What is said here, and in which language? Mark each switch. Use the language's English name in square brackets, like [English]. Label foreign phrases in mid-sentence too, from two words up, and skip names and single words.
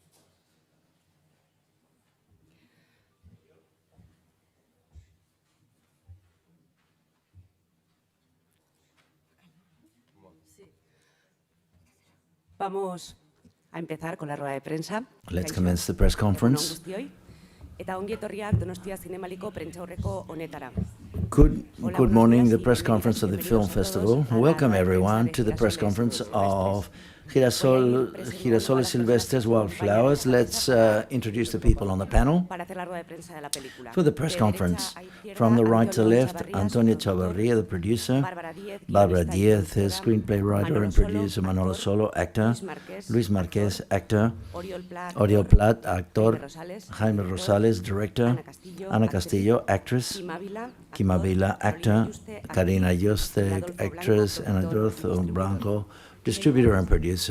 [Spanish] Vamos a empezar con la rueda de prensa. [English] Let's commence the press conference. [Basque] Eta ongi etorriak Donostia Zinemaliko prentsaurreko honetara. [English] Good morning, the press conference of the film festival. Welcome everyone to the press conference of Girasoles, silvestres, wildflowers. Let's introduce the people on the panel. For the press conference, from the right to left, Antonio Chavarrilla, the producer, Bárbara DIEZ, the screenplay writer and producer, Manolo Solo, actor, Luis Marqués, actor, ORIOL PLA, actor, JAIME Rosales, director, Ana Castillo, actress, QUIM AVILA, actor, Karina YUSTE, actress, and Adolfo BLANCO, distributor and producer.